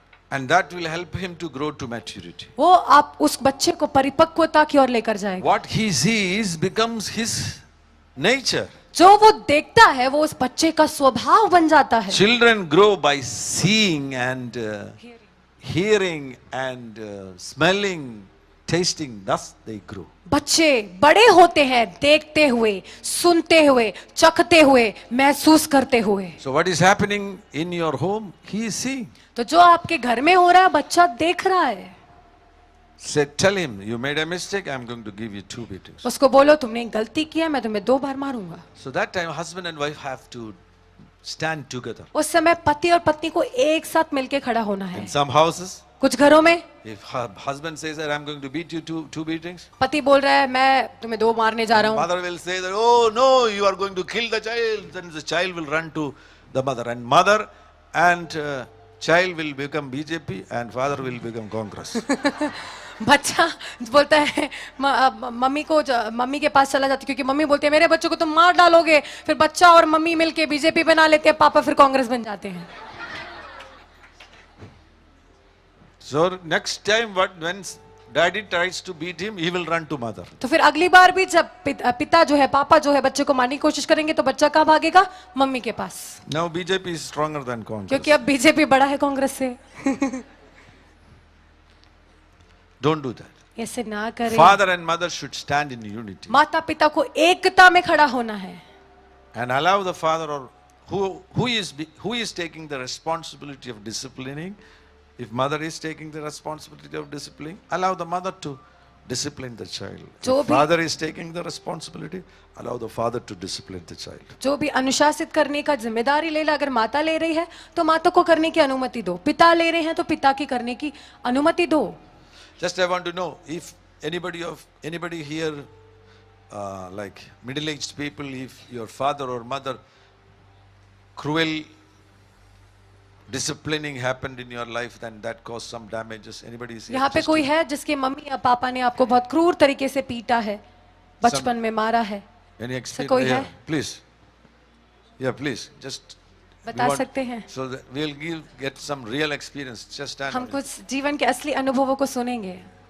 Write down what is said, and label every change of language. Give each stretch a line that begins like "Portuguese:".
English: And that will help him to grow to maturity.
Hindi: वो आप उस बच्चे को परिपक्वता की ओर लेकर जाएगा।
English: What he sees becomes his nature.
Hindi: जो वो देखता है वो उस बच्चे का स्वभाव बन जाता है।
English: Children grow by seeing and hearing and smelling, tasting. Thus they grow.
Hindi: बच्चे बड़े होते हैं देखते हुए, सुनते हुए, चखते हुए, महसूस करते हुए।
English: So what is happening in your home? He is seeing.
Hindi: तो जो आपके घर में हो रहा है बच्चा देख रहा है।
English: Say, tell him you made a mistake. I'm going to give you 2 beatings.
Hindi: उसको बोलो तुमने गलती किया, मैं तुम्हें 2 बार मारूंगा।
English: So that time, husband and wife have to stand together.
Hindi: उस समय पति और पत्नी को एक साथ मिलके खड़ा होना है।
English: In some houses,
Hindi: कुछ घरों में
English: if husband says that I'm going to beat you 2 beatings,
Hindi: पति बोल रहा है मैं तुम्हें 2 मारने जा रहा हूँ,
English: mother will say that, oh no, you are going to kill the child. Then the child will run to the mother, and mother and child will become BJP, and father will become Congress.
Hindi: बच्चा बोलता है mummy के पास चला जाता, क्योंकि mummy बोलती है मेरे बच्चों को तुम मार डालोगे, फिर बच्चा और मम्मी मिलके बीजेपी बना लेते हैं, पापा फिर कांग्रेस बन जाते हैं।
English: So next time, when daddy tries to beat him, he will run to mother.
Hindi: तो फिर अगली बार भी जब पिता जो है, पापा जो है बच्चे को मारने की कोशिश करेंगे तो बच्चा कहाँ भागेगा? मम्मी के पास।
English: Now BJP is stronger than Congress.
Hindi: क्योंकि अब बीजेपी बड़ा है कांग्रेस से।
English: Don't do that.
Hindi: ऐसे ना करें।
English: Father and mother should stand in unity
Hindi: माता पिता को एकता में खड़ा होना है
English: and allow the father or who is taking the responsibility of disciplining. If mother is taking the responsibility of disciplining, allow the mother to discipline the child. If father is taking the responsibility, allow the father to discipline the child.
Hindi: जो भी अनुशासित करने का जिम्मेदारी ले ला, अगर माता ले रही है तो माता को करने की अनुमति दो, पिता ले रहे हैं तो पिता की करने की अनुमति दो।
English: Just I want to know if anybody here, like middle-aged people, if your father or mother cruel disciplining happened in your life, then that caused some damages. Anybody is here?
Hindi: यहाँ पे
English: Just
Hindi: कोई है जिसके mummy या पापा ने आपको बहुत क्रूर तरीके से पीटा है, बचपन में मारा है?
English: any experience?
Hindi: कोई
English: Yeah,
Hindi: है?
English: please. Yeah, please. Just
Hindi: बता सकते हैं?
English: So that we'll get some real experience. Just stand.
Hindi: हम
English: on it.
Hindi: कुछ जीवन के असली अनुभवों को सुनेंगे।